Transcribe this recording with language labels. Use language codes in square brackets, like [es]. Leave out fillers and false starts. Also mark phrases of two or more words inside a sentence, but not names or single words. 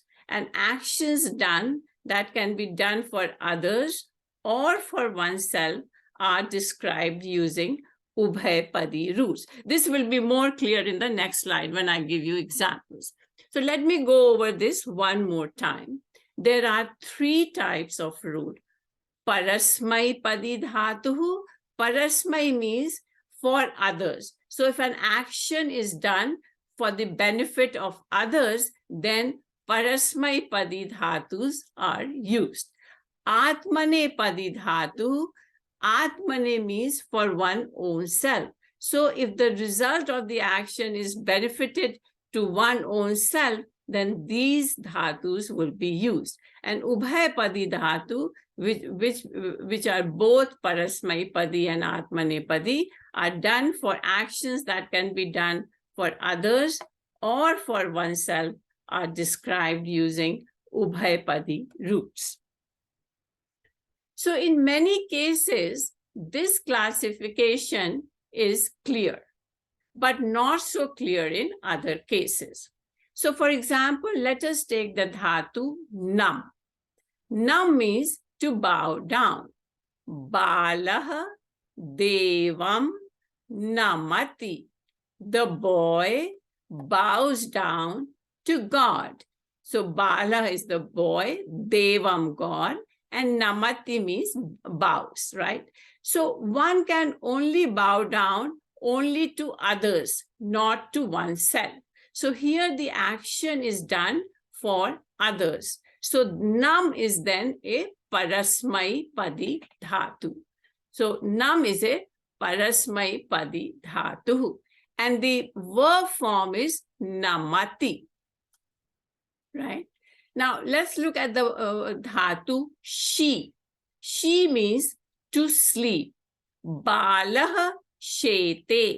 [en] And actions done that can be done for others or for oneself are described using ubhayapadi roots. This will be more clear in the next slide when I give you examples. So let me go over this one more time. There are 3 types of root. [sa] Parasmaipadi dhatuhu. [en] Parasmai means for others. So if an action is done for the benefit of others, then [sa] parasmaipadi dhatus [en] are used. [sa] Atmanepadi dhatu. [en] Atmane means for one own self. So if the result of the action is benefited to one own self, then these dhatus will be used. And [sa] ubhayapadi dhatu, [en] which are both parasmaipadi and atmanepadi, are done for actions that can be done for others or for oneself, are described using ubhayapadi roots. So in many cases, this classification is clear, but not so clear in other cases. So for example, let us take the dhatu nam. Nam means to bow down. [sa] Balah devam namati. [en] The boy bows down to God. So Bala is the boy, Devam God, and Namati means bows, right? So one can only bow down only to others, not to oneself. So here the action is done for others. So nam is then a [sa] parasmai padi dhatu. [en] So nam is a [sa] parasmai padi dhatu. [en] And the verb form is namati, right? Now, let's look at the dhatu she. She means to sleep. [sa] Balah shete.